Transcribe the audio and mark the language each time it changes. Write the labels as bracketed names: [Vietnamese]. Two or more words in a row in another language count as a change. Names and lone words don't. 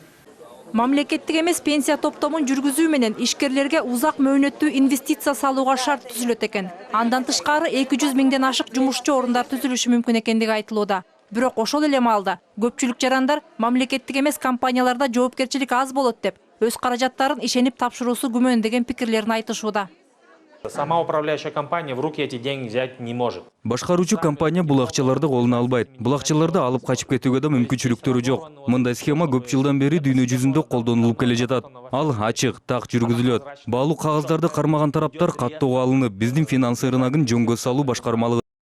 [Kyrgyz] Мамлекеттик эмес пенсия топтомун жүргүзүү менен ишкерлерге узак мөөнөттүү инвестиция салууга шарт түзүлөт экен. Андан тышкары 200 миңден ашык жумушчу орундар түзүлүшү мүмкүн экендиги айтылууда. Бирок ошол эле маалда көпчүлүк жарандар мамлекеттик эмес компанияларда жоопкерчилик аз болот деп, өз каражаттарын ишенип тапшыруусу күмөн деген пикирлерин айтышууда. [Russian] Сама управляющая компания в руки эти деньги взять не может. [Kyrgyz] Башкаруучу компания бул акчаларды колуна албайт. Бул акчаларды алып качып кетүүгө да мүмкүнчүлүктөрү жок. Мындай схема көп жылдан бери дүйнө жүзүндө колдонулуп келе жатат. Ал ачык, так жүргүзүлөт. Баалуу кагаздарды кармаган тараптар каттоого алынып, биздин финансы рыногун жөнгө салуу башкармалыгы